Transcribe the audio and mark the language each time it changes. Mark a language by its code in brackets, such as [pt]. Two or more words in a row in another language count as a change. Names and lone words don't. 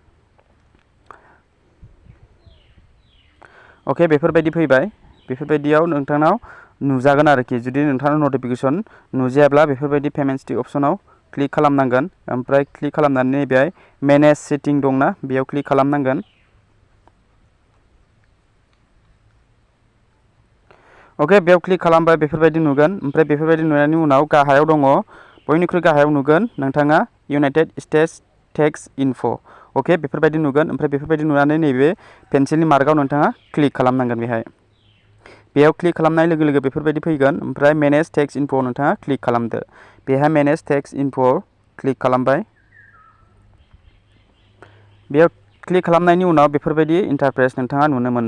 [brx] अके बेफोरबायदि फैबाय बेफोरबायदियाव नोंथांनाव नुजागोन आरोखि जुदि नोंथांनाव नटिफिकेसन नुजायाब्ला बेफोरबायदि पेमेन्ट्सनि अपसनाव क्लिक खालामनांगोन ओमफ्राय क्लिक खालामनानै बेहाय [en] manage setting [brx] दंना बेयाव क्लिक खालामनांगोन अके बेयाव क्लिक खालामबाय बेफोरबायदि नुगोन ओमफ्राय बेफोरबायदि नुनायनि उनाव गाहायाव दङ बयनिख्रुइ गाहायाव नुगोन नोंथाङा [en] United States tax info [brx] अके बेफोरबायदि नुगोन ओमफ्राय बेफोरबायदि नुनानै नैबे पेन्सिलनि मार्कआव नोंथाङा क्लिक खालामनांगोन बेयाव क्लिक खालामनाय लोगो लोगो बेफोरबायदि फैगोन ओमफ्राय [en] manage tax info [brx] नोंथाङा क्लिक खालामदो बेहाय [en] manage tax info [brx] क्लिक खालामबाय बेयाव क्लिक खालामनायनि उनाव बेफोरबायदि इन्टारफेस नोंथाङा नुनो